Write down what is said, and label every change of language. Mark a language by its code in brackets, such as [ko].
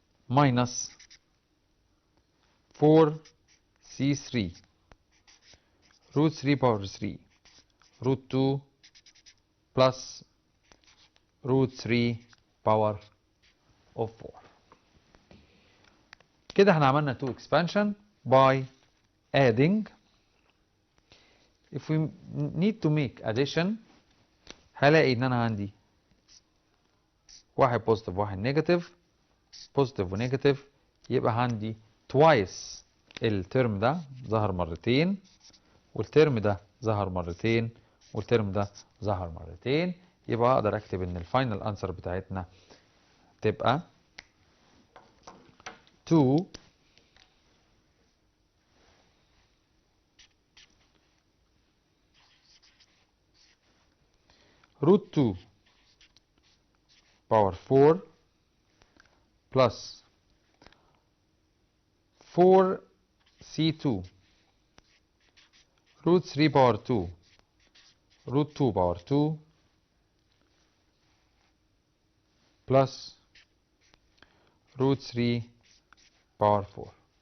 [en] minus 4 C3 root 3 power 3 root 2 plus root 3 power of 4. [ar] كده احنا عملنا [en] 2 expansion by adding. If we need to make addition [ar] هلاقي ان انا عندي واحد positive واحد negative، positive و negative، يبقى عندي twice الترم ده ظهر مرتين، والترم ده ظهر مرتين، والترم ده ظهر مرتين. يبقى اقدر اكتب ان الفاينل انسر بتاعتنا تبقى 2 [en] root 2 power 4 plus 4 C2 root 3 power 2 root 2 power 2 plus root 3 power 4.